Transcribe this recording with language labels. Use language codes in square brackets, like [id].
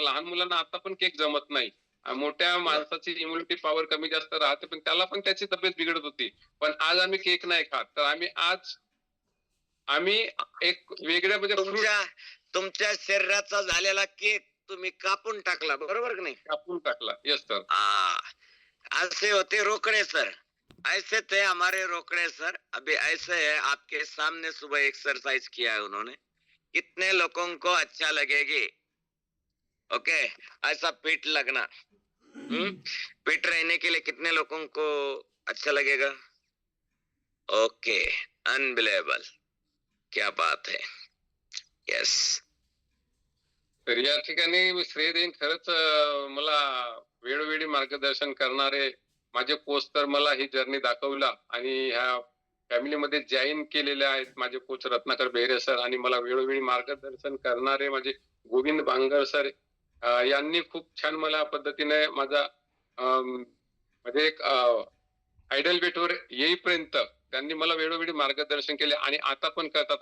[mr] लहान मुलांना आता पण केक जमत नाही. मोठ्या माणसाची इम्युनिटी पॉवर कमी जास्त राहते, पण त्याला पण त्याची तब्येत बिघडत होती. पण आज आम्ही केक नाही खात. तर आम्ही एक वेगळ्या म्हणजे तुमच्या शरीराचा झालेला केक तुम्ही कापून टाकला, बरोबर [hi] की नहीं? [mr] कापून टाकला. Yes sir. [hi] ऐसे होते रोकड़े सर, ऐसे थे हमारे रोकड़े सर. अभी ऐसे है, आपके सामने सुबह एक्सरसाइज किया है उन्होंने, कितने लोगों को अच्छा लगेगी? ओके, ऐसा फिट लगना, फिट रहने के लिए कितने लोगों को अच्छा लगेगा? ओके, अनबिलीवेबल, क्या बात है. [en] Yes. [mr] तर या ठिकाणी मी श्रेय देईन खरंच मला वेळोवेळी मार्गदर्शन करणारे माझे कोच तर मला ही जर्नी दाखवला आणि ह्या फॅमिलीमध्ये जॉईन केलेले आहेत माझे कोच रत्नाकर बेहरे सर आणि मला वेळोवेळी मार्गदर्शन करणारे माझे गोविंद बांगर सर यांनी खूप छान मला पद्धतीने माझा म्हणजे एक आयडल वेटवर येईपर्यंत त्यांनी मला वेळोवेळी मार्गदर्शन केले आणि आता पण करतात.